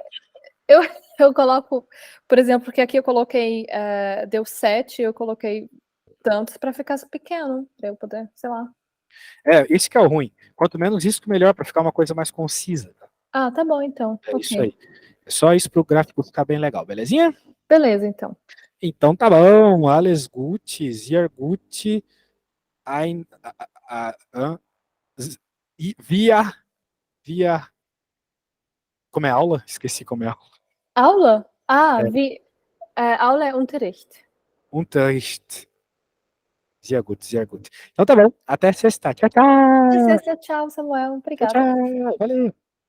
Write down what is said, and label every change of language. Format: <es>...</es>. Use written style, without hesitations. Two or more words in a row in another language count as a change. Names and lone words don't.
<pt>eu, eu coloco, por exemplo, que aqui eu coloquei, deu 7, eu coloquei tantos para ficar pequeno, para eu poder, sei lá. Esse que é o ruim. Quanto menos risco, melhor, para ficar uma coisa mais concisa. Tá? Ah, tá bom então. É isso Ok. aí. É só isso pro gráfico ficar bem legal, belezinha? Beleza, então. Então tá bom.</pt> <de>Alles gut, sehr gut, ein,</de> <pt>via, via, como é aula? Esqueci como é aula. Aula? É, Aula é Unterricht.</pt> <de>Unterricht. Sehr gut, sehr gut.</de> <pt>Então tá bom. Até sexta. Tchau, Até tchau. sexta, tchau, Samuel. Tchau, Obrigada. tchau. Valeu.</pt>